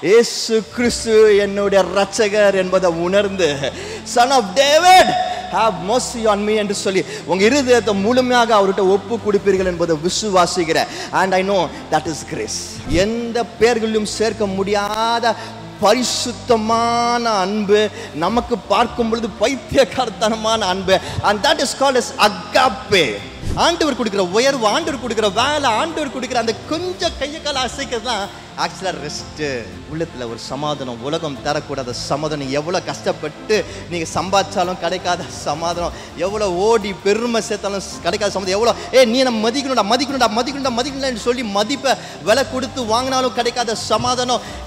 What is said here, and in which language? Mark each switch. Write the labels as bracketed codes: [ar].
[ta] இயேசு கிறிஸ்து என்னுடைய இரட்சகர் என்பதை உணர்ந்து [en] Son of David, have mercy on me [ta] என்று சொல்லி உங்க இருதயத்தை முழுமையாக அவர்கிட்ட ஒப்பு கொடுப்பீர்கள் என்பதை விசுவாசிக்கிறேன். [en] And I know that is grace. [ta] எந்த பெயர்களிலும் சேர்க்க முடியாத பரிசுத்தமான அன்பு, நமக்கு பார்க்கும் பொழுது பைத்தியக்காரத்தனமான அன்பு. [en] And that is called as agape. [ta] ஆண்டவர் கொடுக்கிற உயர்வு, ஆண்டவர் கொடுக்கிற வேலை, ஆண்டவர் கொடுக்கிற அந்த கொஞ்சம் கையை கால அசைக்கிறது தான் ஆக்சுவலாக ரெஸ்ட்டு. உள்ளத்தில் ஒரு சமாதானம், உலகம் தரக்கூடாத சமாதானம். எவ்வளோ கஷ்டப்பட்டு நீங்கள் சம்பாதிச்சாலும் கிடைக்காத சமாதானம், எவ்வளோ ஓடி பெருமை சேர்த்தாலும் கிடைக்காத சமாதானம், எவ்வளோ நீ நம்ம மதிக்கணும்டா மதிக்கணும்டா மதிக்கணும்டா மதிக்கணும்னு சொல்லி மதிப்பை விலை கொடுத்து வாங்கினாலும் கிடைக்காத சமாதானம்.